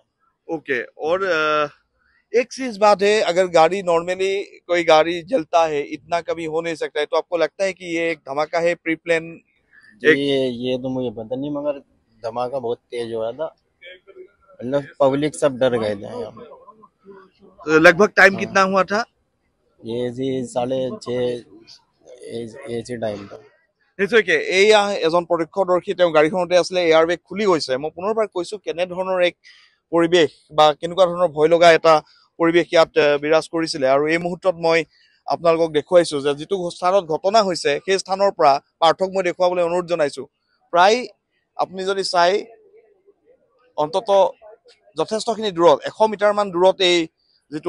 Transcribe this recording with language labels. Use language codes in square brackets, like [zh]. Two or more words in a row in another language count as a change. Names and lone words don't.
[hi] ओके और एक चीज बात है अगर गाड़ी नॉर्मली कोई गाड़ी जलता है इतना कभी हो नहीं सकता है तो आपको लगता है कि ये एक धमाका है [en] pre plan [hi] ये तो मुझे पता नहीं मगर धमाका बहुत तेज हुआ था मतलब पब्लिक सब डर गए थे यहाँ पे। लगभग टाइम हाँ। कितना हुआ था ये जी 6:30 ऐसे टाइम था। [as] নিশ্চয়কে এয়া এজন প্ৰত্যক্ষদৰ্শী তেওঁ গাড়ীখনতে আছিলে এয়াৰ বেগ খুলি গৈছে মই পুনৰবাৰ কৈছো কেনেধৰণৰ এক পৰিৱেশ বা কেনেকুৱা ধৰণৰ ভয় লগা এটা পৰিৱেশ ইয়াত বিৰাজ কৰিছিলে আৰু এই মুহূৰ্তত মই আপোনালোকক দেখুৱাইছো যে যিটো স্থানত ঘটনা হৈছে সেই স্থানৰ পৰা পাৰ্থক মই দেখুৱাবলৈ অনুৰোধ জনাইছো প্ৰায় আপুনি যদি চাই অন্তত যথেষ্টখিনি দূৰত 100 মিটাৰ মান দূৰত এই যিটো